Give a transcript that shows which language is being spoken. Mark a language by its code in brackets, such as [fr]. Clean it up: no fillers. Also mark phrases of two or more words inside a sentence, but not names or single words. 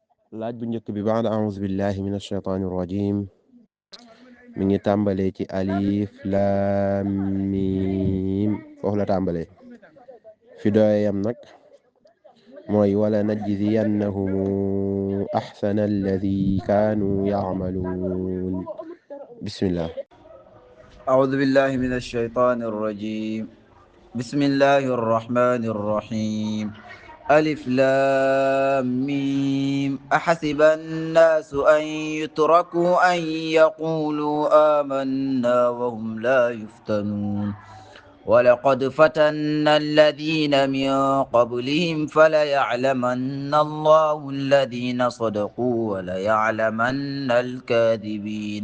[wo] laaj bu njëkk bi [ar] بعد أعوذ بالله من الشيطان الرجيم [wo] mi ngi tàmbalee ci [ar] ألف لام ميم [wo] foofu la tàmbalee fi doyam nag mooy [ar] ولنجزينهم أحسن الذي كانوا يعملون [wo] bismillah. [ar] أعوذ بالله من الشيطان الرجيم. بسم الله الرحمن الرحيم. ألف لام ميم أحسب الناس أن يتركوا أن يقولوا آمنا وهم لا يفتنون ولقد فتنا الذين من قبلهم فليعلمن الله الذين صدقوا وليعلمن الكاذبين.